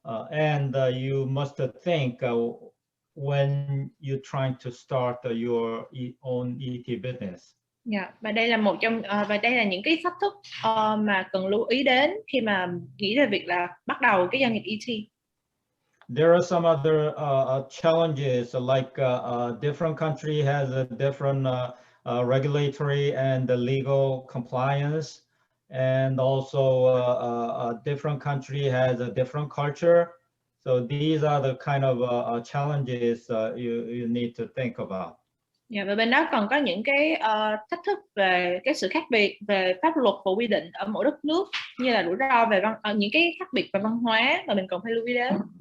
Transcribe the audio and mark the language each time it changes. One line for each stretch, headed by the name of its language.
English: and you must think when you're trying to start your own ET business.
Vietnamese: Dạ, và đây là một trong và đây là những cái thách thức mà cần lưu ý đến khi mà nghĩ về việc là bắt đầu cái doanh nghiệp ET.
English: There are some other challenges, like different country has a different regulatory and legal compliance, and also a different country has a different culture. So these are the kind of challenges you need to think about.
Vietnamese: Dạ, và bên đó còn có những cái thách thức về cái sự khác biệt về pháp luật và quy định ở mỗi đất nước, như là rủi ro về những cái khác biệt về văn hóa mà mình cần phải lưu ý đến.